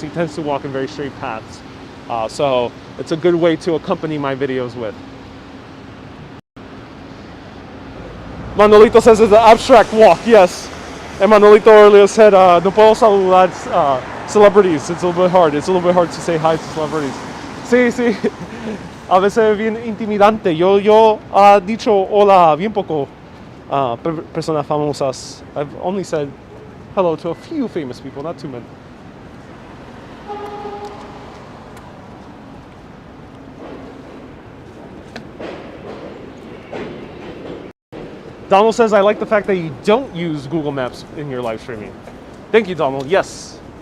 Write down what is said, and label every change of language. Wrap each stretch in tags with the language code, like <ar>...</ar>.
<en>He tends to walk in very straight paths. So it's a good way to accompany my videos with. Manolito says it's an abstract walk, yes. And Manolito earlier said,</en> <es>no puedo saludar celebrities.</es> <en>It's a little bit hard. It's a little bit hard to say hi to celebrities.</en> <es>Sí, sí. A veces es bien intimidante. Yo dicho hola bien poco personas famosas.</es> <en>I've only said hello to a few famous people, not too many. Donald says, I like the fact that you don't use Google Maps in your live streaming. Thank you, Donald. Yes.</en>